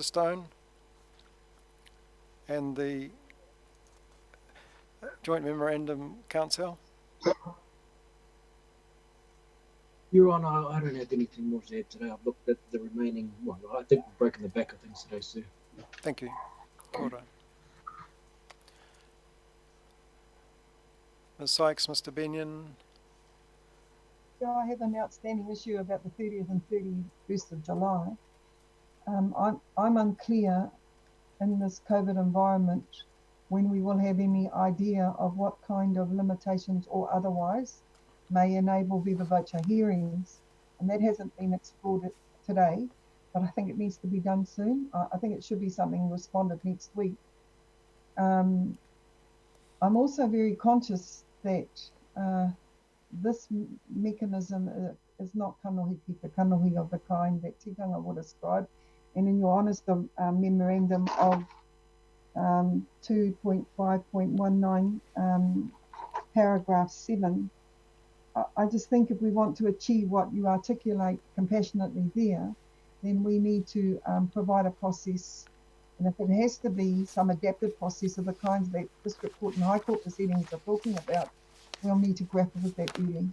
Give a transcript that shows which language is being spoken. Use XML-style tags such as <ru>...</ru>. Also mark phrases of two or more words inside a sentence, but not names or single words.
<en>Stone and the Joint Memorandum Council? Your Honour, I don't have anything more to add today. I've looked at the remaining one. I think we've broken the back of things today, sir. Thank you.</en> <mi>Kia ora.</mi> <en>Ms. Sykes, Mr. Benyon. Yeah, I have an outstanding issue about the 30th and 31st of July. I'm unclear in this COVID environment when we will have any idea of what kind of limitations or otherwise may enable</en> <la>viva voce</la> <en>hearings, and that hasn't been explored today, but I think it needs to be done soon. I think it should be something responded next week. I'm also very conscious that this mechanism is not</en> <mi>kanohi ki te kanohi</mi> <en>of the kind that tikanga would ascribe, and in your honest memorandum of 2.5.19 paragraph 7, I just think if we want to achieve what you articulate compassionately there, then we need to provide a process, and if it has to be some adapted process of the kinds that District Court and High Court proceedings are talking about, we'll need to grapple with that early.</en>